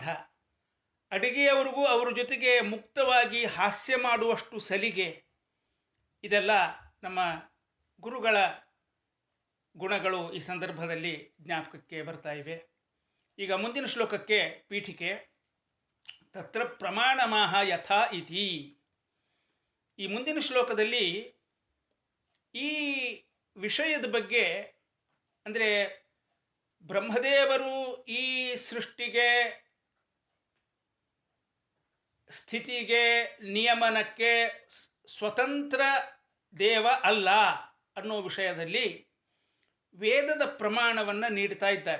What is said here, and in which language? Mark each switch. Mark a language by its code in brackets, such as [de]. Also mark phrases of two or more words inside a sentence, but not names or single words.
[kn] ಅಡಿಗೆಯವರಿಗೂ ಅವ್ರ ಜೊತೆಗೆ ಮುಕ್ತವಾಗಿ ಹಾಸ್ಯ ಮಾಡುವಷ್ಟು ಸಲಿಗೆ. ಇದೆಲ್ಲ ನಮ್ಮ ಗುರುಗಳ ಗುಣಗಳು ಈ ಸಂದರ್ಭದಲ್ಲಿ ಜ್ಞಾಪಕಕ್ಕೆ ಬರ್ತಾ ಇವೆ. ಈಗ ಮುಂದಿನ ಶ್ಲೋಕಕ್ಕೆ ಪೀಠಿಕೆ. [sa] ತತ್ರ ಪ್ರಮಾಣಮಾಹ ಯಥಾ ಇತಿ. [kn] ಈ ಮುಂದಿನ ಶ್ಲೋಕದಲ್ಲಿ ಈ ವಿಷಯದ ಬಗ್ಗೆ, ಅಂದರೆ ಬ್ರಹ್ಮದೇವರು ಈ ಸೃಷ್ಟಿಗೆ, ಸ್ಥಿತಿಗೆ, ನಿಯಮನಕ್ಕೆ ಸ್ವತಂತ್ರ ದೇವ ಅಲ್ಲ ಅನ್ನೋ ವಿಷಯದಲ್ಲಿ ವೇದದ ಪ್ರಮಾಣವನ್ನು ನೀಡ್ತಾ ಇದ್ದಾರೆ.